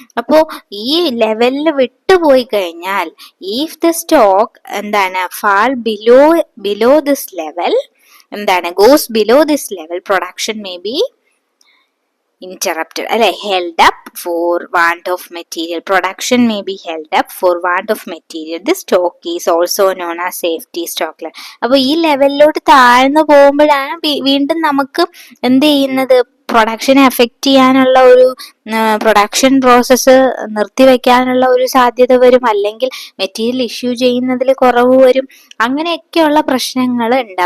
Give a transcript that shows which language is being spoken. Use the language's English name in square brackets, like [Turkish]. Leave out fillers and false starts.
[Malayalam] അപ്പോ ഈ ലെവലിൽ വിട്ടുപോയി കഴിഞ്ഞാൽ, [English] If the stock എന്താണ് fall below this level, എന്താണ് goes below this level, production may be interrupted അല്ലെ, held up for want of material. Production may be held up for want of material. This stock is also known as safety stock level. [Malayalam] അപ്പൊ ഈ ലെവലിലോട്ട് താഴ്ന്നു പോകുമ്പോഴാണ് വീണ്ടും നമുക്ക് എന്ത് ചെയ്യുന്നത്, പ്രൊഡക്ഷനെ effect ചെയ്യാനുള്ള ഒരു പ്രൊഡക്ഷൻ പ്രോസസ്സ് നിർത്തിവെക്കാനുള്ള ഒരു സാധ്യത വരും, അല്ലെങ്കിൽ മെറ്റീരിയൽ ഇഷ്യൂ ചെയ്യുന്നതിൽ കുറവ് വരും, അങ്ങനെയൊക്കെയുള്ള പ്രശ്നങ്ങൾ ഉണ്ട്.